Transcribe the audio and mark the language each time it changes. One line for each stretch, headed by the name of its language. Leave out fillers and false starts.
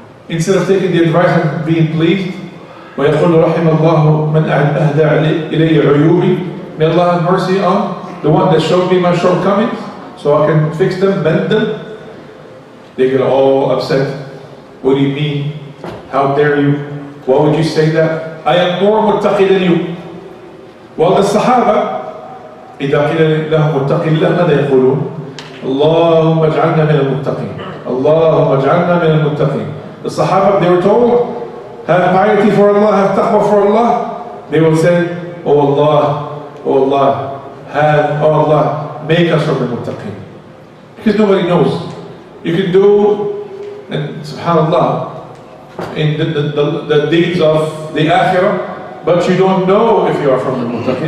English: Instead of taking the advice and being pleased,
Arabic: وَيَقُولُ رَحِمَ اللَّهُ مَنْ أَهْدَى إِلَيَّ عُيُوبِي.
English: May Allah have mercy on the one that showed me my shortcomings, so I can fix them, mend them. They get all upset. What do you mean? How dare you? Why would you say that? I am more muttaqi than you. Well, the Sahaba,
Arabic: إذا قيل لهم اتق الله ماذا يقولون؟ اللهم اجعلنا من المتقين. اللهم اجعلنا من المتقين.
English: The Sahaba, they were told, have piety for Allah, have taqwa for Allah. They will say, oh Allah, oh Allah, oh Allah, make us from the muttaqin. Because nobody knows. You can do, and subhanallah, in the deeds of the akhirah, but you don't know if you are from the muttaqin.